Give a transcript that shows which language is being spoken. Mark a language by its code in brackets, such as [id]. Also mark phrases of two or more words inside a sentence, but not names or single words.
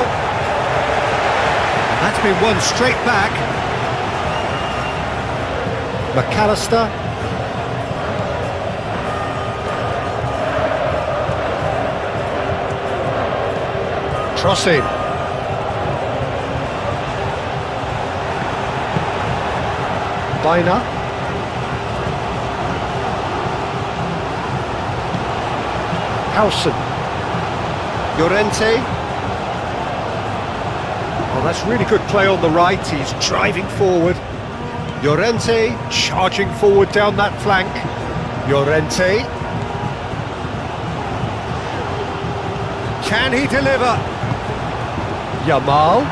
[en] And that's been won straight back. McAllister. Cross in. Baina. Howson. Llorente. Oh, that's really good play on the right. He's driving forward. Llorente charging forward down that flank. Llorente. Can he deliver? Yamal.